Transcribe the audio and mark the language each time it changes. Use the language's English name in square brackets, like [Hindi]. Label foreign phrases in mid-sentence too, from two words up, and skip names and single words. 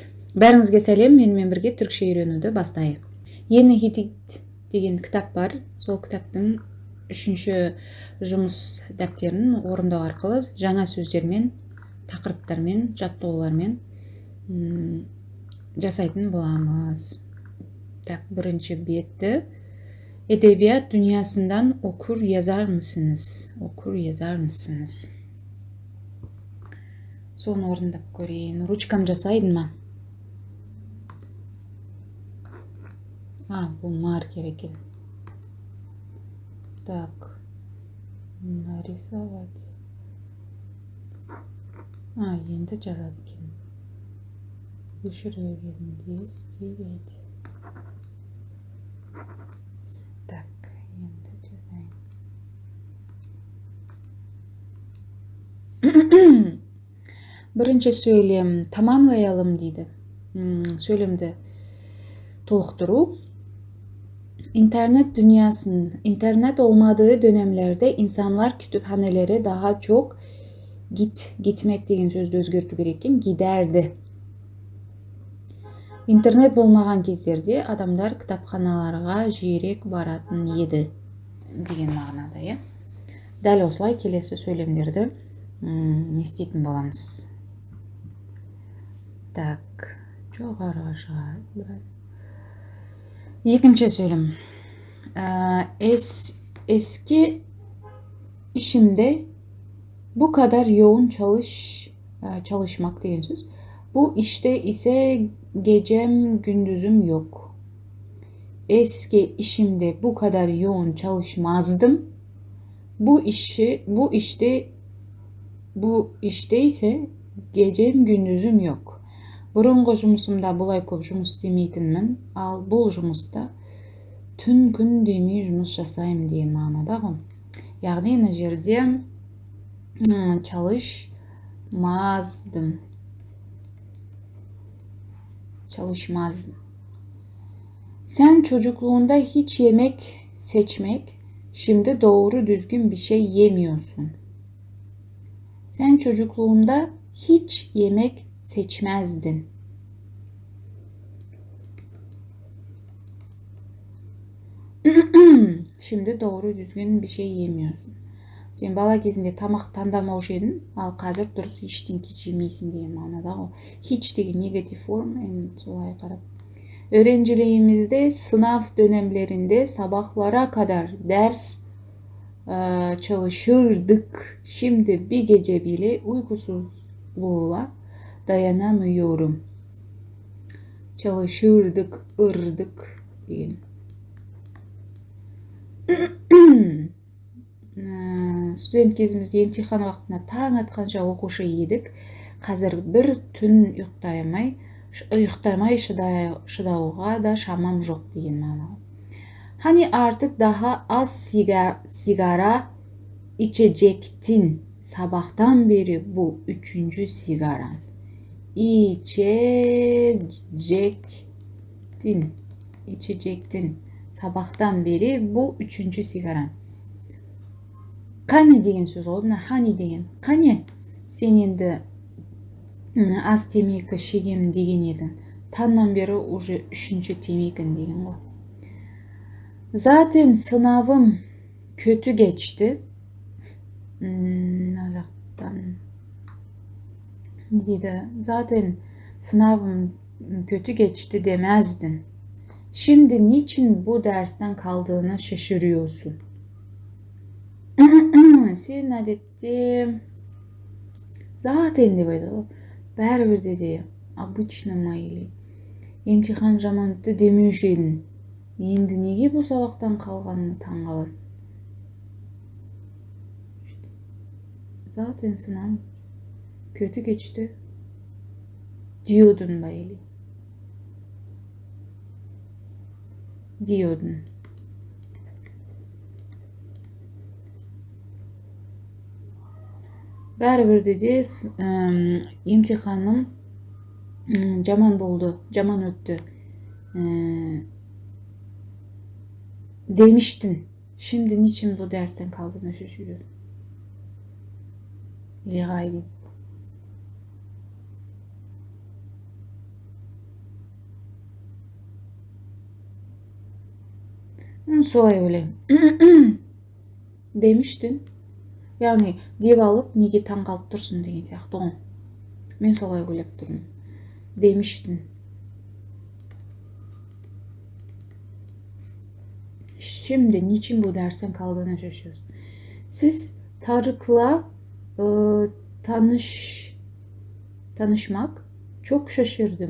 [Kazakh] Бәріңізге сәлем, менімен бірге түркше үйренуді бастайық. Ені хитит деген кітап бар. Сол кітаптың 3-ші жұмыс дәптерін орындау арқылы жаңа сөздермен, тақырыптармен, жаттығулармен жасайтын боламыз. Так, бірінші бетті. [Turkish] Edebiyat dünyasından okur yazar mısınız? Okur yazar mısınız? [Kazakh] Соны орындап көрейін. Ручкам жасайдың ма? Бұл маркер екен. [Russian] Так. Нарисовать. [Kazakh] Енді жазады екен. Өшіргенде стереть. Так, енді жазайын. Бірінші сөйлем tamamlayalım дейді. Söylemді толықтыру. [Turkish] İnternet dünyasının, internet olmadığı dönemlerde insanlar kütüphanelere daha çok gitmek [Kazakh] деген сөзді өзгерту керек екен, [Turkish] giderdi. [Kazakh] Интернет болмаған кездерде адамдар кітапханаларға жиірек баратын еді деген мағынада, иә. Дәл осылай келесі сөйлемдерді не істейтін боламыз. Так, жоғарыға шығайық біраз. Екінші сөйлем. [Turkish] Eski işimde bu kadar yoğun çalışmak деген söz. Bu işte ise gecem gündüzüm yok. Eski işimde bu kadar yoğun çalışmazdım. Bu işte ise gecem gündüzüm yok. [Kazakh] Бұрынғы жұмысымда бұлай көп жұмыс істемейтінмін, ал бұл жұмыста түн күн демей жұмыс жасаймын деген мағынада ғой. Яғни мына жерде çalışmazdım. [Turkish] Sen çocukluğunda hiç yemek seçmek, şimdi doğru düzgün bir şey yemiyorsun. Sen çocukluğunda hiç yemek seçmezdin. Şimdi doğru düzgün bir şey yemiyorsun. [Kazakh] Sen bala кезінде тамақ таңдамаушы едің, ал қазір дұрыс ештеңке жемейсің деген мағынада ғой. Hiç деген негатив форм, солай қарап. [Turkish] Öğrenciliğimizde sınav dönemlerinde sabahlara kadar ders çalışırdık. Şimdi bir gece bile uykusuzluğla dayanamıyorum. Çalışırdık, ırdık деген. [Kazakh] Студент кезімізде емтихан уақытына таң атқанша оқушы едік. Қазір бір түн ұйықтамай шыдауға да шамам жоқ деген мағына. [Turkish] Hani artık daha az sigara içecektin. Sabahtan beri bu 3. sigaran. İçecektin. Sabahtan beri bu 3. sigaran. Kani [Kazakh] деген сөз ғой, мына hani деген. Kani сен енді аз темекі шегемін деген едің. Таңнан бері уже 3. темекін деген ғой. [Turkish] Zaten sınavım kötü geçti. Zaten sınavım kötü geçti demezdin. Şimdi niçin bu dersten kaldığına şaşırıyorsun? Sen adette zaten [Kazakh] деп айтады. Бәрібір де обычно ма или емтихан жаман өтті демеуші едің. Енді неге бұл сабақтан қалғаныңа таң қаласың? [Turkish] Zaten sınav kötü geçti diyordun bayili. Diyordun. [Kazakh] Бәрібір де емтиханым жаман болды, жаман өтті demiştin. [Turkish] Şimdi niçin bu dersten kaldığına şaşırıyorsun? İli gayri. [Kazakh] Солай ойлаймын. [Turkish] Demiştin. [Kazakh] Yani деп алып неге таң қалып тұрсың деген сияқты ғой. Мен солай ойлап тұрмын. [Turkish] Demiştin. Şimdi niçin bu dersten kaldığına şaşıyorsun. Siz Tarık'la tanışmak çok şaşırdım.